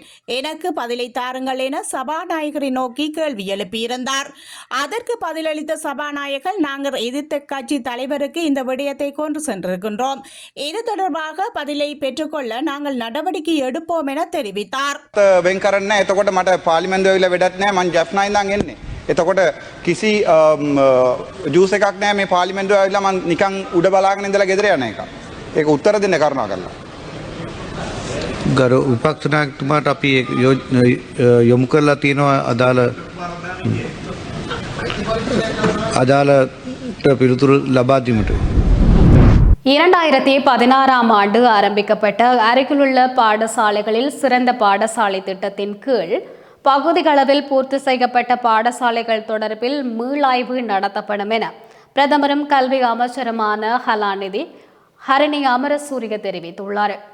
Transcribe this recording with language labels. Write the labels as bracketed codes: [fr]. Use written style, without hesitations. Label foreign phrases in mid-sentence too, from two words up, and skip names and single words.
[ta] எனக்கு பதிலை தாருங்கள் என சபாநாயகரை நோக்கி கேள்வி எழுப்பியிருந்தார். அதற்கு பதிலளித்த சபாநாயகர், நாங்கள் எதிர்த்த கட்சி தலைவருக்கு இந்த விடயத்தை கொண்டு சென்றிருக்கின்றோம். இது தொடர்பாக பதிலை பெற்றுக்கொள்ள நாங்கள் நடவடிக்கை எடுப்போம் என தெரிவித்தார். [si] වෙන් කරන්න එතකොට මට පාර්ලිමේන්තුව ඇවිල්ලා වැඩක් නැහැ. මං ජෆ්නා ඉඳන් එන්නේ. එතකොට කිසි ජූස් එකක් නැහැ මේ පාර්ලිමේන්තුව ඇවිල්ලා මං නිකන් උඩ බලාගෙන ඉඳලා ගෙදර යන එක. ඒක උත්තර දෙන්න කරුණා කරලා. ගරු විපක්ෂ නායකතුමාට අපි යොමු කරලා තියෙනවා අදාළට පිළිතුරු ලබා දීමට. [ta] 2016ஆம் ஆண்டு ஆரம்பிக்கப்பட்ட அருகிலுள்ள பாடசாலைகளில் சிறந்த பாடசாலை திட்டத்தின் கீழ் பகுதிகளவில் பூர்த்தி செய்யப்பட்ட பாடசாலைகள் தொடர்பில் மீளாய்வு நடத்தப்படும் என பிரதமரும் கல்வி அமைச்சருமான கலாநிதி ஹரணி அமரசூரிய தெரிவித்துள்ளார்.